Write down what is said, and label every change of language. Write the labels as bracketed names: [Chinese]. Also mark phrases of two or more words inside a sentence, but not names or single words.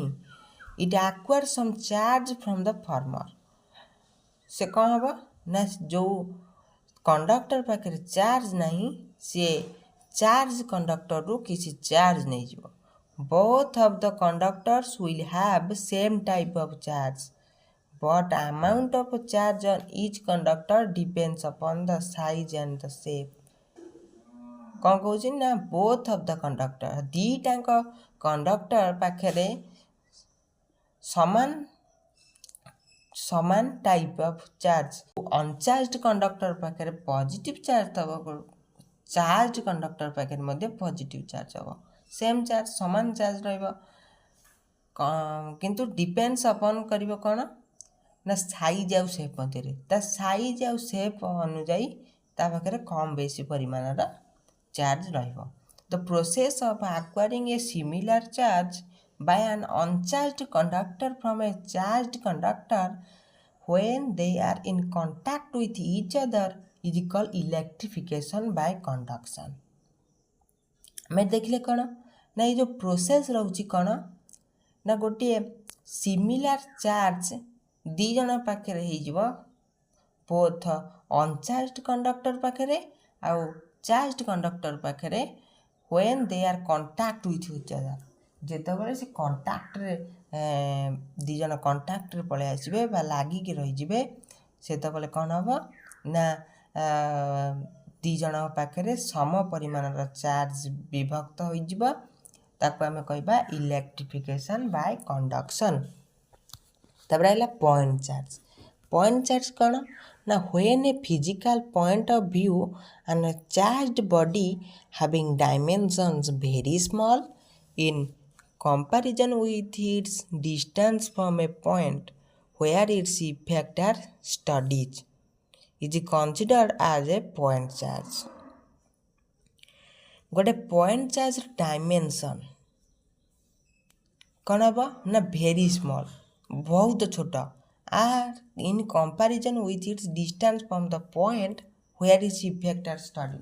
[English] It acquire some charge from the former. [Odia] ସେ କ'ଣ ହେବ ନା ଯେଉଁ କଣ୍ଡକ୍ଟର ପାଖରେ ଚାର୍ଜ ନାହିଁ ସିଏ ଚାର୍ଜ କଣ୍ଡକ୍ଟରରୁ କିଛି ଚାର୍ଜ ନେଇଯିବ। [English] both of the conductors will have same type of charge but amount of charge on each conductor depends upon the size and the shape। [Odia] କ'ଣ କହୁଛି ନା [English] both of the conductor [Odia] ଦୁଇଟାଙ୍କ କଣ୍ଡକ୍ଟର ପାଖରେ ସମାନ [English] type of charge. uncharged conductor [Odia] ପାଖରେ [English] positive charge [Odia] ଦେବ, [English] charge conductor [Odia] ପାଖରେ ମଧ୍ୟ [English] positive charge [Odia] ହେବ, [English] same charge [Odia] ସମାନ ଚାର୍ଜ ରହିବ, କିନ୍ତୁ [English] depends upon [Odia] କରିବ କ'ଣ ନା ସାଇଜ୍ ଆଉ ସେପ୍ ମଧ୍ୟରେ। ତା ସାଇଜ୍ ଆଉ ସେପ୍ ଅନୁଯାୟୀ ତା ପାଖରେ କମ୍ ବେଶୀ ପରିମାଣର ଚାର୍ଜ ରହିବ। [English] the process of acquiring a similar charge by an uncharged conductor from a charged conductor when they are in contact with each other is called electrification by conduction। [Odia] ଆମେ ଦେଖିଲେ କ'ଣ ନା ଏଇ ଯେଉଁ ପ୍ରୋସେସ୍ ରହୁଛି କ'ଣ ନା ଗୋଟିଏ [English] similar charge [Odia] ଦୁଇ ଜଣ ପାଖରେ ହେଇଯିବ, [English] both uncharged conductor [Odia] ପାଖରେ ଆଉ [English] charged conductor [Odia] ପାଖରେ [English] when they are contact with each other। [Odia] ଯେତେବେଳେ ସେ କଣ୍ଟାକ୍ଟରେ ଦୁଇ ଜଣ କଣ୍ଟାକ୍ଟରେ ପଳେଇ ଆସିବେ ବା ଲାଗିକି ରହିଯିବେ, ସେତେବେଳେ କ'ଣ ହେବ ନା ଦୁଇ ଜଣଙ୍କ ପାଖରେ ସମ ପରିମାଣର ଚାର୍ଜ ବିଭକ୍ତ ହୋଇଯିବ, ତାକୁ ଆମେ କହିବା [English] electrification by conduction. [Odia] ତାପରେ ହେଲା [English] point charge. point charge [Odia] କ'ଣ ନା [English] when a physical point of view and a charged body having dimensions very small in comparison with its distance from a point where its effects are studied is considered as a point charge। [Odia] ଗୋଟେ ପଏଣ୍ଟ ଚାର୍ଜର ଡାଇମେନସନ୍ କ'ଣ ହେବ ନା [English] very small, [Odia] ବହୁତ ଛୋଟ, [English] are in comparison with its distance from the point where its effect are study.